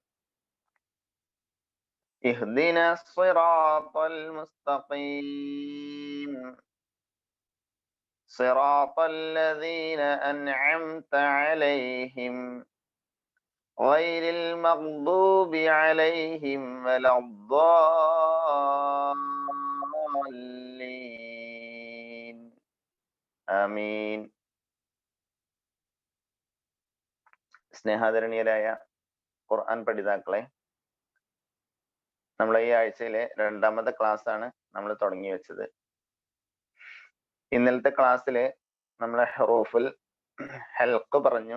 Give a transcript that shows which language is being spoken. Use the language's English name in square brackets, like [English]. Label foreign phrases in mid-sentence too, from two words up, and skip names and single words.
[Arabic] اهدنا الصراط المستقيم صراط الذين أنعمت عليهم غير المغضوب عليهم ولا الضالين آمين. [Malayalam] സ്നേഹാദരണീയരായ ഖുർആൻ പഠിതാക്കളെ, നമ്മൾ ഈ ആഴ്ചയിലെ രണ്ടാമത്തെ ക്ലാസ് ആണ് നമ്മൾ തുടങ്ങി വെച്ചത്. ഇന്നലത്തെ ക്ലാസ്സില് നമ്മളെ [Arabic] حروف الحلق [Malayalam] പറഞ്ഞു.